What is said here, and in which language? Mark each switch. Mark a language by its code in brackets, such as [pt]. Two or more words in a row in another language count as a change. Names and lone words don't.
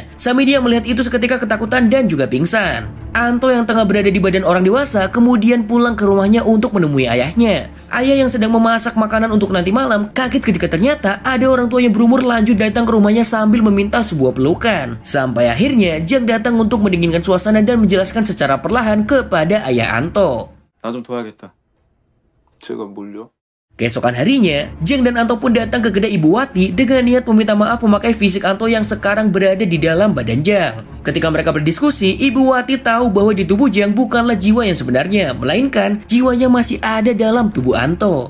[id] Samidi yang melihat itu seketika ketakutan dan juga pingsan. Anto yang tengah berada di badan orang dewasa kemudian pulang ke rumahnya untuk menemui ayahnya. Ayah yang sedang memasak makanan untuk nanti malam kaget ketika ternyata ada orang tua yang berumur lanjut datang ke rumahnya sambil meminta sebuah pelukan. Sampai akhirnya Jang datang untuk mendinginkan suasana dan menjelaskan secara perlahan kepada ayah Anto. [ko] 나 좀 도와야겠다. 제가 뭘요? [id] Keesokan harinya, Jang dan Anto pun datang ke kedai Ibu Wati dengan niat meminta maaf memakai fisik Anto yang sekarang berada di dalam badan Jang. Ketika mereka berdiskusi, Ibu Wati tahu bahwa di tubuh Jang bukanlah jiwa yang sebenarnya, melainkan jiwanya masih ada dalam tubuh Anto.